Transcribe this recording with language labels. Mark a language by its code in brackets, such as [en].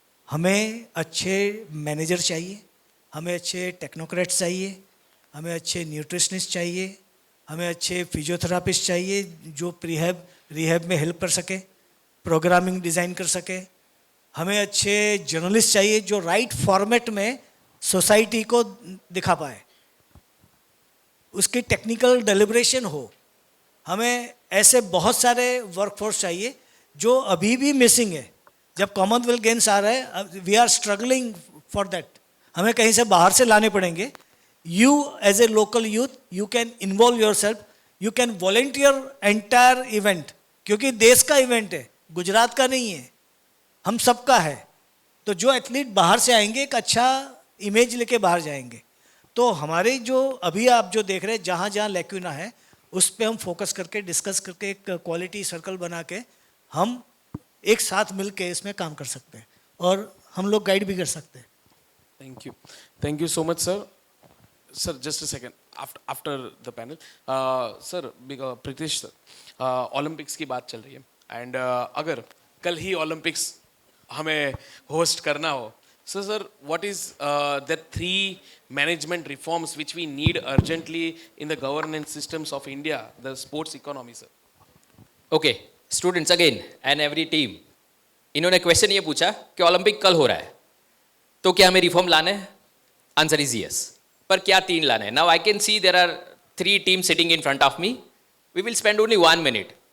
[hi] हमें अच्छे मैनेजर चाहिए, हमें अच्छे टेक्नोक्रेट्स चाहिए, हमें अच्छे न्यूट्रिशनिस्ट चाहिए, हमें अच्छे फिजियोथेरापिस्ट चाहिए जो रिहैब में हेल्प कर सके, प्रोग्रामिंग डिज़ाइन कर सके, हमें अच्छे जर्नलिस्ट चाहिए जो राइट फॉर्मेट में सोसाइटी को दिखा पाए, उसकी टेक्निकल डेलिब्रेशन हो। हमें ऐसे बहुत सारे वर्कफोर्स चाहिए जो अभी भी मिसिंग है। जब कॉमनवेल्थ गेम्स आ रहे हैं, [en] we are struggling for that, [hi] हमें कहीं से बाहर से लाने पड़ेंगे। [en] You as a local youth, you can involve yourself, you can volunteer entire event, [hi] क्योंकि देश का इवेंट है, गुजरात का नहीं है, हम सबका है। तो जो एथलीट बाहर से आएंगे एक अच्छा इमेज लेके बाहर जाएंगे। तो हमारे जो अभी आप जो देख रहे हैं जहाँ जहाँ लैक्यूना है, उस पर हम फोकस करके डिस्कस करके एक क्वालिटी सर्कल बना के हम एक साथ मिल के इसमें काम कर सकते हैं और हम लोग गाइड भी कर सकते हैं। [en] Thank you so much sir. Sir, just a second. After the panel, sir, Pritish sir, [hi] Olympics की बात चल रही है एंड अगर कल ही ओलंपिक्स हमें होस्ट करना हो, [en] so sir, what is the 3 management reforms which we need urgently in the governance systems of India, the sports economy, sir? Okay students again and every team, [hi] इन्होंने क्वेश्चन ये पूछा कि Olympic कल हो रहा है तो क्या हमें रिफॉर्म लाना है? [en] answer is yes, [hi] पर क्या 3 लाना है? [en] Now I can see there are 3 team sitting in front of me, we will spend only 1 minute.